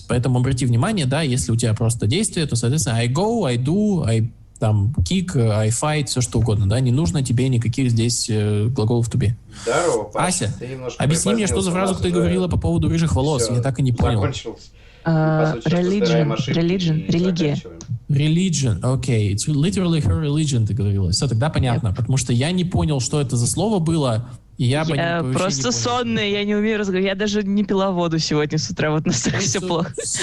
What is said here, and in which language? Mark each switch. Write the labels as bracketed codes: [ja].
[ru] Поэтому обрати внимание, да, если у тебя просто действие, то, соответственно, [en] I go, I do, I [ru] там [en] kick, I fight, [ru] все что угодно, да. Не нужно тебе никаких здесь глаголов to be. Здорово, Паша. Ася, объясни мне, что за фразу ты говорила по поводу рыжих волос. Всё, Я так и не понял. Закончилось. Религия. [en] Religion, [ru] окей. [en] It's literally her religion, [ru] ты говорила. Все, тогда понятно. Потому что я не понял, что это за слово было. И я просто сонная, я не умею разговаривать. Я даже не пила воду сегодня с утра, вот настолько все плохо.